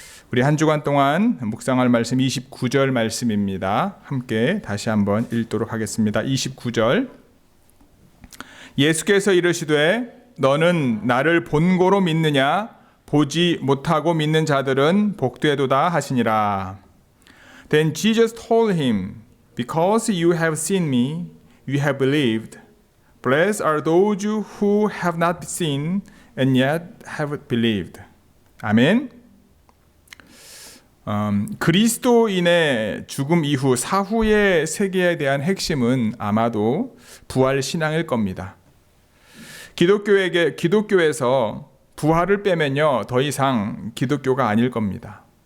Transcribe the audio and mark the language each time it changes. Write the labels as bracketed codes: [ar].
[ko] 우리 한 주간 동안 묵상할 말씀 29절 말씀입니다. 함께 다시 한번 읽도록 하겠습니다. 29절. 예수께서 이르시되 너는 나를 본고로 믿느냐? 보지 못하고 믿는 자들은 복되도다 하시니라. [en] Then Jesus told him, Because you have seen me, you have believed. Blessed are those who have not seen and yet have believed. [ko] 아멘. 그리스도인의 죽음 이후 사후의 세계에 대한 핵심은 아마도 부활 신앙일 겁니다. 기독교에서 부활을 빼면요 더 이상 기독교가 아닐 겁니다.